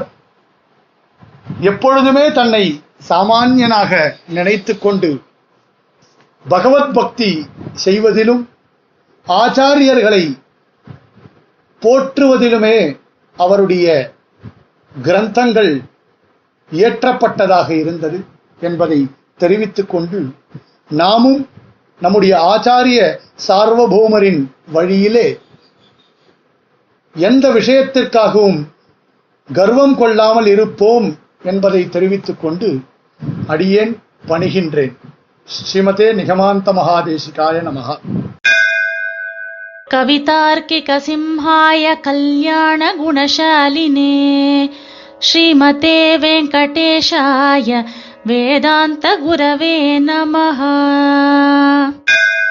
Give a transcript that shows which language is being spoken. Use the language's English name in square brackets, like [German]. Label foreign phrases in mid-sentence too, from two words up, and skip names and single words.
[Tamil] எப்பொழுதுமே தன்னை சாமானியனாக நினைத்து கொண்டு பகவத் பக்தி செய்வதிலும் ஆச்சாரியர்களை போற்றுவதிலுமே அவருடைய கிரந்தங்கள் இயற்றப்பட்டதாக இருந்தது என்பதை தெரிவித்துக் கொண்டு, நாமும் நம்முடைய ஆச்சாரிய சார்வபௌமரின் வழியிலே எந்த விஷயத்திற்காகவும் கர்வம் கொள்ளாமல் இருப்போம் என்பதை தெரிவித்துக் கொண்டு அடியேன் பணிகின்றேன். [Sanskrit] श्रीमते निगमान्त महादेशिकाय नमः. कवितार्किक सिंहाय कल्याण गुणशालिने श्रीमते वेङ्कटेशाय वेदान्त गुरवे नमः.